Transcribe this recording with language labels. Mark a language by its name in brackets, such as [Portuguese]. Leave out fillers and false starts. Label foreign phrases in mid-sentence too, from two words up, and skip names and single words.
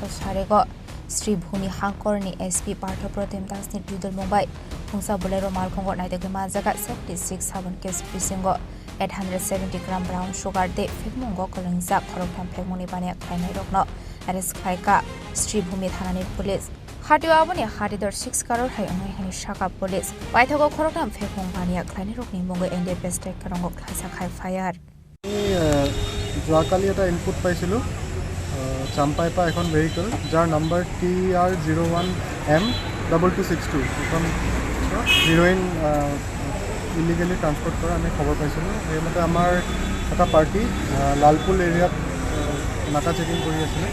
[Kok Borok] sarego Sri Bhumi hangkorni SP Partha Protem Dasni Tudal Mumbai Pungsa Bolero Malkongo naidagi majaga 76 sabon case bisingo 870 gram brown sugar de fekmungo kolingja khoroktham fekmuni bani khainai rokno arrest khaika Sri Bhumi thanani police Hadio aboni hadidor 6 crore hai ongai hani shaka police paithago khoroktham fekmung bani khainai rokni mungo NDPS tek karongo khaisa khai fire [Assamese] যোৱাকালি এটা ইনপুট পাইছিলোঁ চাম্পাই পৰা এখন ভেহিকল যাৰ নম্বৰ TR01M2262 এখন হিৰোইন [English] illegally transport [Assamese] কৰা আমি খবৰ পাইছিলোঁ। সেইমতে আমাৰ এটা পাৰ্টি লালপুল এৰিয়াত নাকা চেকিং কৰি আছিলে।